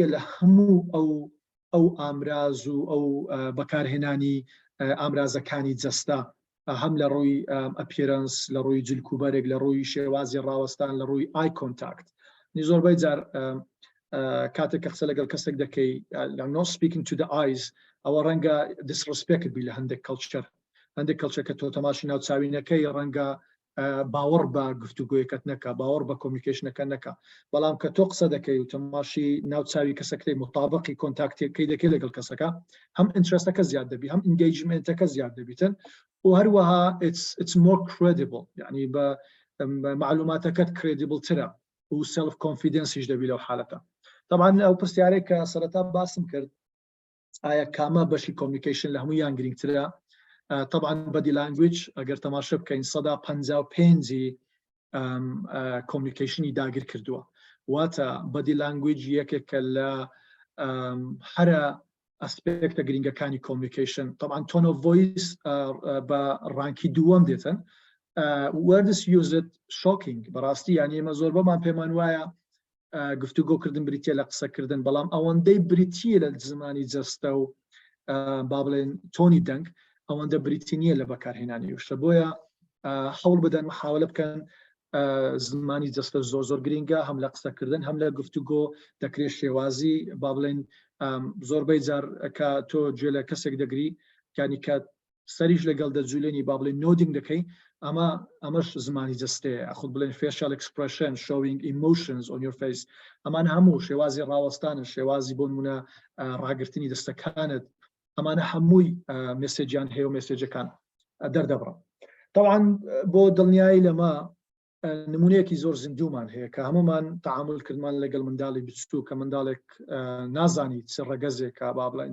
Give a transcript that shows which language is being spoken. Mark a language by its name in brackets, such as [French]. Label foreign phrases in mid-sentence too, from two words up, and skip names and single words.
[Central Kurdish] لە هەموو ئەو ئامراز و ئەو بەکارهێنانی ئامرازەکانی جەستا هەم لە ڕووی ئەپیرەنس لە ڕووی جلکوبەرێک لە ڕووی شێوازی ڕاوەستان لە ڕووی eye contact زۆربەی جار کاتێک کە قسە لەگەڵ کەسێک دەکەی [English] not speaking to the eyes [Central Kurdish] ئەوە ڕەنگە disrespect بی لە هەندێک کەڵچەر کە تۆ تەماشی ناوچاوینەکەی ڕەنگە باوەڕ بە گفتوگویەکەت نەکە باوەڕ بە کۆمیونیکیشنەکە نەکە بەڵام کە تۆ قسە دەکەی و تەماشی ناوچاوی کەسەکەی مطابقی کۆنتاکتەکەی دەکەی لەگەڵ کەسەکە هەم ئینترستەکە زیاد دەبی هەم ئینگیجمنتەکە زیاد دەبیتن و هەروەها [English] it's more credible [Central Kurdish] یعنی بە معلوماتەکەت credible ترە و [English] self confidence [Central Kurdish] دەبی لەو حالەتە طبعا ئەو پرسیارەی کە سەرەتا باسم کرد ئایا کامە بەشی کۆمیونیکیشن لە هەموویان گرنگترە طبعا body language ئەگەر تەماشا بکەین 155 کۆمیونیکیشنی داگیر کردووە واتە body language یەکێکە لە هەرە ئەسپێکتە گرنگەکانی کۆمیونیکیشن طبعا tone of voice بە ڕانکی دووەم دێتن [English] words used shocking [Central Kurdish] بەڕاستی یعنی ئێمە زۆر بەمان پێمان وایە گفتوگۆکردن بریتیە لە قسەکردن بەڵام ئەوەندەی بریتیە لە زمانی جەستە و با بڵێن تۆنی دەنگ ئەوەندە بریتی نییە لە بەکارهێنانی وشە بۆیە هەوڵ بدەن محاولە بکەن زمانی جەستە زۆر گرینگە هەم لە قسەکردن هەم لە گفتوگۆ دەکرێت شێوازی با بڵێن زۆربەی جار کە تۆ گوێ لە کەسێک دەگری کانی کە سەریش لەگەڵ دەجوولێنی با بڵێن نۆدینگ دەکەی ئەمەش زمانی جەستەیە خود بڵێن [English] facial expression showing emotions on your face [Central Kurdish] ئەمانە هەموو شێوازی ڕاوەستانە شێوازی بۆ نمونە ڕاگررتنی دەستەکانت ئەمانە هەمووی مێسێجیان هەیە و مێسێجەکان دەردەبڕن طبعا بۆ دڵنیایی لەمە نمونەیەکی زۆر زیندوومان هەیە کە هەمومان تەعامل کردمان لەگەڵ منداڵی بچوو کە منداڵێک نازانی چ ڕەگەزێکە با بڵێن